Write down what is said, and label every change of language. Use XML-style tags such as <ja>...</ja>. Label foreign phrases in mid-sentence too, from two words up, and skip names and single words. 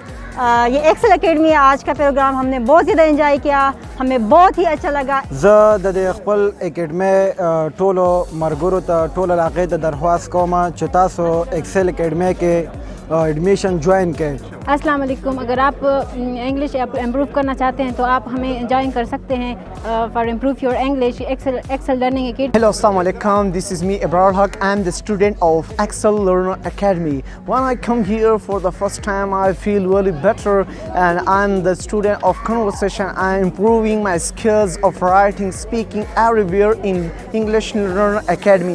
<ur>یہ ایکسل اکیڈمی آج کا پروگرام ہم نے بہت زیادہ انجوائے کیا، ہمیں بہت ہی اچھا لگا.</ur> <ps>ز د خپل اکیډمي ټولو مرګورو ته ټول علاقې ته درخواست کوم چې تاسو एक्सेल एकेडमी کې</ps> <ur>ایڈمیشن جوائن کریں.</ur> <ar>السلام عليكم.</ar> <ur>اگر آپ</ur> <en>English improve</en> <ur>کرنا چاہتے ہیں تو آپ ہمیں جوائن کر سکتے ہیں</ur> <en>for improve your English</en> <ur>एक्सेल लर्निंग एकेडमी।</ur> <ar>Hello, السلام عليكم.</ar> <en>This is me, Ibrahim Haq. I'm the student of Excel Learner Academy. When I come here for the first time, I feel really better, and I'm the student of conversation. I'm improving my skills of writing, speaking everywhere in English Learner Academy.</en>